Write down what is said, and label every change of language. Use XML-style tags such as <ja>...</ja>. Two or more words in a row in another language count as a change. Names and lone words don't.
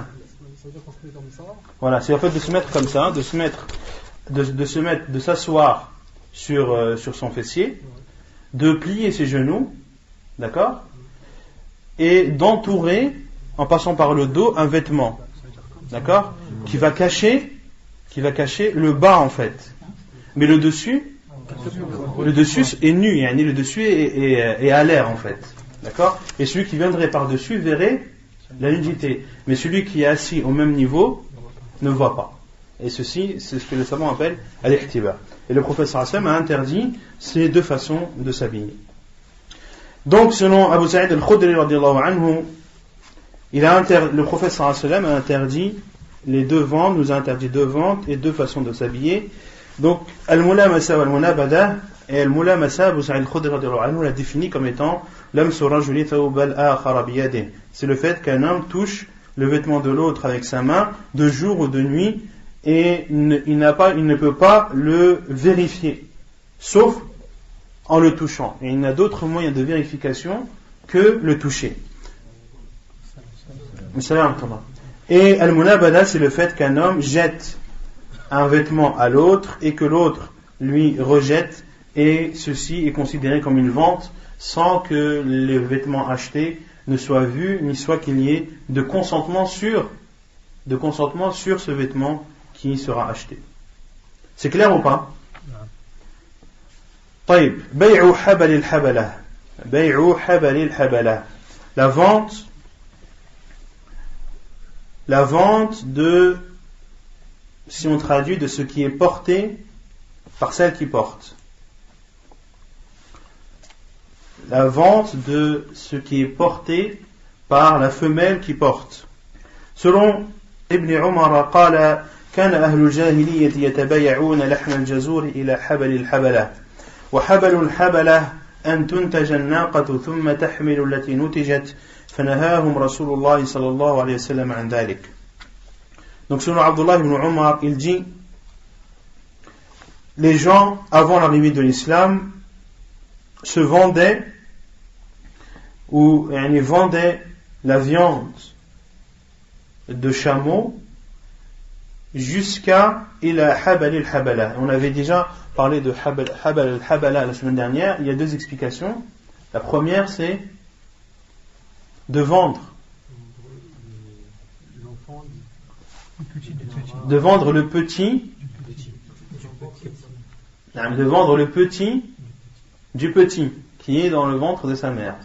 <fr>Voilà, c'est le fait de se mettre comme ça, de s'asseoir sur son fessier, de plier ses genoux, d'accord, et d'entourer, en passant par le dos, un vêtement, d'accord, qui va cacher le bas en fait, mais le dessus est nu, le dessus est à l'air en fait, D'accord? Et celui qui viendrait par-dessus verrait la nudité. Mais celui qui est assis au même niveau ne voit pas. Et ceci, c'est ce que les savants appellent al-ihtiba. Et le prophète</fr> <ar>صلى الله عليه وسلم</ar> <fr>a interdit ces deux façons de s'habiller. Donc, selon Abu Sa'id al-Khudri</fr> <ar>رضي الله عنه,</ar> <fr>le prophète</fr> <ar>صلى الله عليه وسلم</ar> <fr>a interdit les deux ventes, nous a interdit deux ventes et deux façons de s'habiller. Donc,</fr> <ar>الملامسة والمنابذة,</ar> <fr>et al-mulamasa, Abu Sa'id al-Khudri</fr> <ar>رضي الله عنه</ar> <fr>l'a défini comme étant</fr> <ar>لمس الرجل ثوب الآخر بيده.</ar> <fr>C'est le fait qu'un homme touche le vêtement de l'autre avec sa main, de jour ou de nuit, et il ne peut pas le vérifier, sauf en le touchant. Et il n'a d'autres moyens de vérification que le toucher. Et al-munabada, c'est le fait qu'un homme jette un vêtement à l'autre et que l'autre lui rejette, et ceci est considéré comme une vente sans que les vêtements achetés ne soient vus, ni soit qu'il y ait de consentement sur ce vêtement qui sera acheté. C'est clair ou pas?</fr> <ar>طيب بيع حبل الحبلة بيع حبل الحبلة,</ar> <fr>la vente de, si on traduit, de ce qui est porté par celle qui porte. La vente de ce qui est porté par la femelle qui porte.</fr> <ar>Selon Ibn Umar قال كان أهل الجاهلية يتبايعون لحم الجزور إلى حبل الحبلة وحبل الحبلة أن تنتج الناقة ثم تحمل التي نتجت فنهاهم رسول الله صلى الله عليه وسلم عن ذلك.</ar> <fr>Donc selon Abdullah ibn Umar, il dit, les gens avant l'arrivée de l'islam se vendaient ou vendaient la viande de chameau jusqu'à</fr> <ar>إلى حبل الحبلة.</ar> <fr>On avait déjà parlé de</fr> <ar>حبل الحبلة</ar> <fr>la semaine dernière. Il y a deux explications. La première, c'est de vendre le petit du petit qui est dans le ventre de sa mère.</fr>